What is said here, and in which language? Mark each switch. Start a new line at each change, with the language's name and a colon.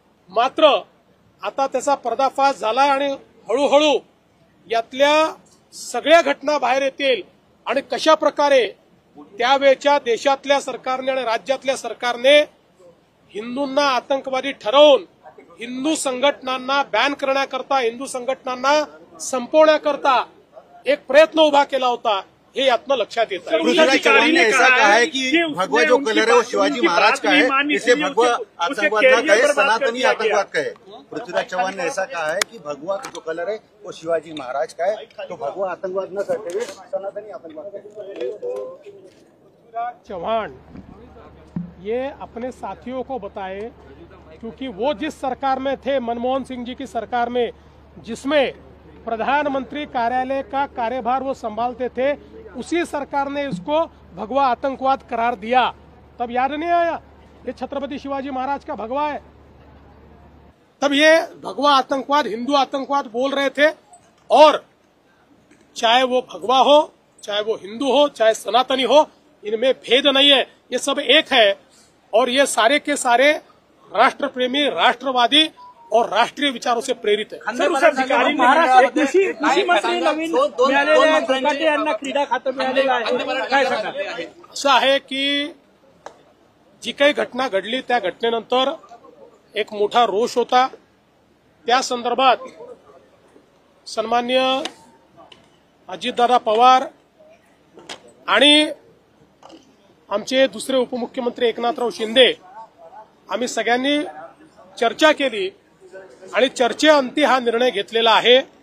Marathi: मात्र आता त्याचा पर्दाफाश झाला आणि हळूहळू यातल्या सगळ्या घटना बाहेर येतील आणि कशा प्रकारे त्यावेळच्या देशातल्या सरकारने आणि राज्यातल्या सरकारने हिंदूंना आतंकवादी ठरवून हिंदू संघटनांना बॅन करण्याकरता, हिंदू संघटनांना संपवण्याकरता एक प्रयत्न उभा केला होता, हे यातनं लक्षात येत आहे.
Hindi: पृथ्वीराज चव्हाण ने ऐसा कहा है कि भगवा जो कलर है वो शिवाजी महाराज का है, इसे भगवा आतंकवाद न कहे, सनातनी आतंकवाद कहे. पृथ्वीराज चव्हाण ने ऐसा कहा है कि भगवा जो कलर है वो शिवाजी महाराज का है, तो भगवा आतंकवाद न करते हुए सनातनी आतंकवाद कहे. पृथ्वीराज चव्हाण ये अपने साथियों को बताए, क्योंकि वो जिस सरकार में थे, मनमोहन सिंह जी की सरकार में, जिसमें प्रधानमंत्री कार्यालय का कार्यभार वो संभालते थे, उसी सरकार ने इसको भगवा आतंकवाद करार दिया. तब याद नहीं आया ये छत्रपति शिवाजी महाराज का भगवा है. तब ये भगवा आतंकवाद, हिंदू आतंकवाद बोल रहे थे. और चाहे वो भगवा हो, चाहे वो हिंदू हो, चाहे सनातनी हो, इनमें भेद नहीं है, ये सब एक है. और ये सारे के सारे राष्ट्र प्रेमी, राष्ट्रवादी और राष्ट्रीय विचारों से प्रेरित है.
Marathi: महाराष्ट्र कृषी मंत्री नवीन मिळालेले आहेत, कोकाटे यांना क्रीडा खातं मिळालेलं आहे, काय सांगाल? असं आहे की जी काही घटना घडली त्या घटनेनंतर एक मोठा रोष होता. त्या संदर्भात सन्माननीय अजितदादा पवार आणि आमचे दुसरे उपमुख्यमंत्री एकनाथराव शिंदे आम्ही सगळ्यांनी चर्चा केली आणि चर्चेअंती हा निर्णय घेतलेला आहे.